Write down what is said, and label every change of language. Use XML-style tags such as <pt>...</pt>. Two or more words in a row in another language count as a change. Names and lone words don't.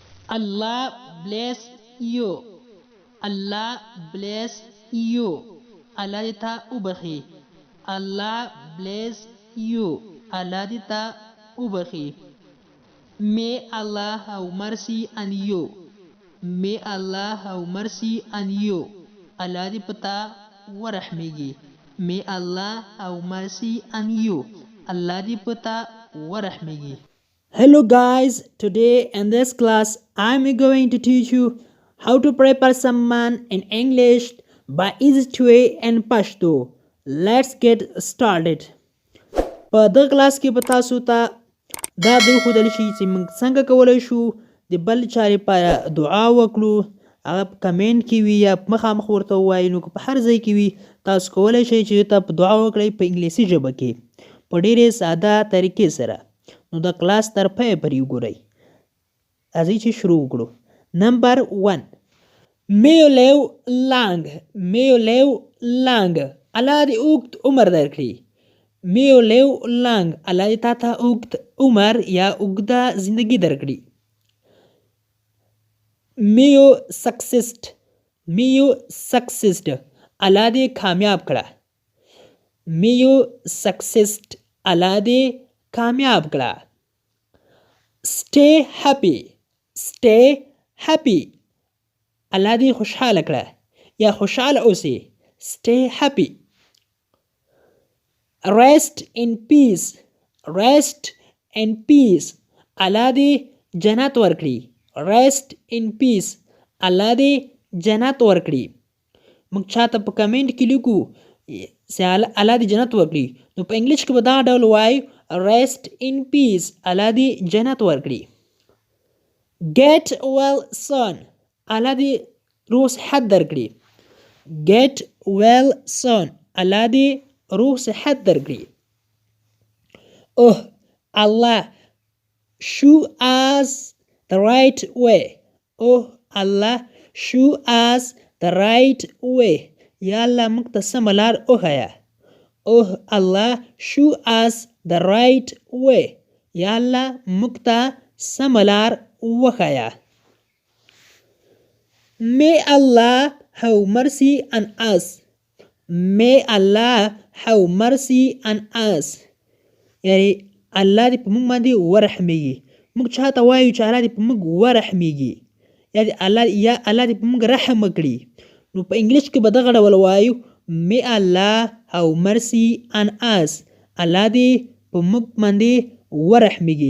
<en>Allah bless you. Allah bless you.</en> <ps>Allah dې تا وبخي.</ps> <en>Allah bless you.</en> <ps>Allah dې تا وبخي.</ps> <en>May Allah have mercy on you. May Allah have mercy on you.</en> <ps>Allah dې پتا ورحمېږي.</ps> <en>May Allah have mercy on you.</en> <ps>Allah dې پتا ورحمېږي.</ps> <en>Hello guys, today in this class I'm going to teach you how to prepare someone in English by easy way and Pashto. Let's get started.</en> <ps>په دغه کلاس کې به تاسو ته دا د ښودل شي چې موږ څنګه کولی شو د بل چا لپاره دعا وکړو، هغه په کمنټ کې وي یا مخامخ ورته ووایو. نو که په هر ځای کې وي تاسو کولی شئ چې ته په دعا وکړئ په انګلیسي ژبه کې په ډېرې ساده طریقې سره. نو د کلاس تر پایه پورې وګورئ. راځئ چې شروع وکړو. نمبر 1.</ps> <en>May you live long. May you live long.</en> <ps>الله دې اوږد عمر درکړي.</ps> <en>May you live long.</en> <ps>الله دې تا ته اوږد عمر یا اوږده زندگی درکړي.</ps> <en>May you succeed. May you succeed.</en> <ps>الله دې کامیاب کړه.</ps> <en>May you succeed.</en> <ps>الله دې کامیاب کړه.</ps> <en>Stay happy. Stay happy.</en> <ps>الله دې خوشحاله کړه یا خوشحاله اوسئ.</ps> <en>Stay happy. Rest in peace. Rest in peace.</en> <ps>الله دې جنت ورکړي.</ps> <en>Rest in peace.</en> <ps>الله دې جنت ورکړي. موږ چاته په کمنټ کې لیکو چې الله دې جنت ورکړي، نو په انګلیش کې به دا ډول وایو</ps> <en>rest in peace.</en> <ps>الله دې جنت ورکړي.</ps> <en>Get well soon.</en> <ps>الله دې روح صحت درکړي.</ps> <en>Get well soon.</en> <ps>الله دې روح صحت درکړي.</ps> <en>Oh Allah, show us the right way. Oh Allah, show us the right way.</en> <ps>یا الله موږ ته سمه لار وښیه.</ps> <en>Oh Allah, show us the right way.</en> <ps>یا الله موږ ته سمه لار وښیه.</ps> <en>May Allah have mercy on us. May Allah have mercy on us.</en> <ps>یعنی الله دې په موږ باندې ورحمېږي. موږ چاته وایو چې الله دې په موږ ورحمېږي یا الله دې په موږ رحم وکړي، نو په انګلیش کې به دغه ډول وایو</ps> <en>May Allah have mercy on us.</en> <ps>الله دې په موږ باندې ورحمېږي.</ps>